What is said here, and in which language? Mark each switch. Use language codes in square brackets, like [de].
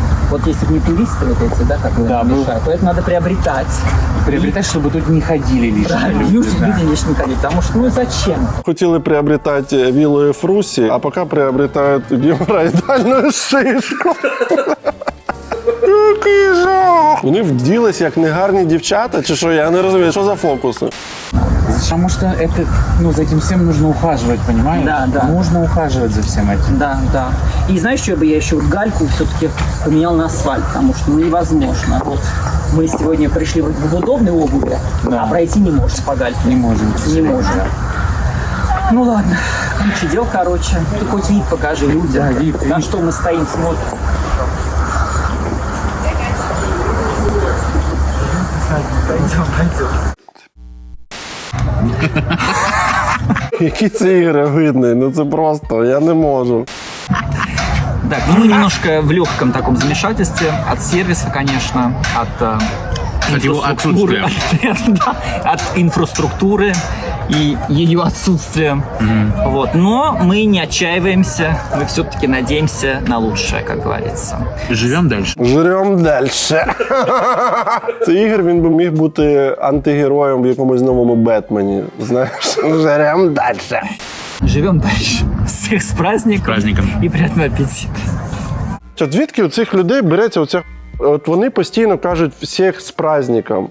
[ru] Вот если бы не туристы вот эти, да, которые мешают, то это надо приобретать. Приобретать, чтобы тут не ходили лишние люди. Люди лишние не ходить, потому что, ну зачем? [uk] Хотіли приобретати вілу Ефрусі, а поки приобретають геморроїдальну шишку. Який жах! Вони вділись як негарні дівчата, чи що? Я не розумію, що за фокуси? [ru] Потому что это, ну, за этим всем нужно ухаживать, понимаешь? Да, да. Нужно ухаживать за всем этим. Да, да. И знаешь, что бы я еще вот гальку все-таки поменял на асфальт, потому что ну, невозможно. Вот мы сегодня пришли вроде бы в удобной обуви, а пройти не можешь по гальке. Не можем. Не можем. Ну ладно, дел, короче. Ты хоть вид покажи людям. Да, вид. На что мы стоим, смотрим. Пойдем. [uk] Які це ігри видні? Ну це просто, я не можу. [ru] Так, ну мы немножко в легком таком замешательстве от сервиса, конечно, от его инфраструктуры, да, от инфраструктуры и ее отсутствия. Вот. Но мы не отчаиваемся, мы все-таки надеемся на лучшее, как говорится. Живем дальше. Живем дальше. [uk] Цей Ігор, він би міг бути антигероєм в якомусь новому Бетмені. Знаєш, [ru] живем дальше. Живем дальше. Всех с праздником. И приятного аппетита. [uk] От звідки у цих людей береться оця... От вони постійно кажуть всіх з праздником.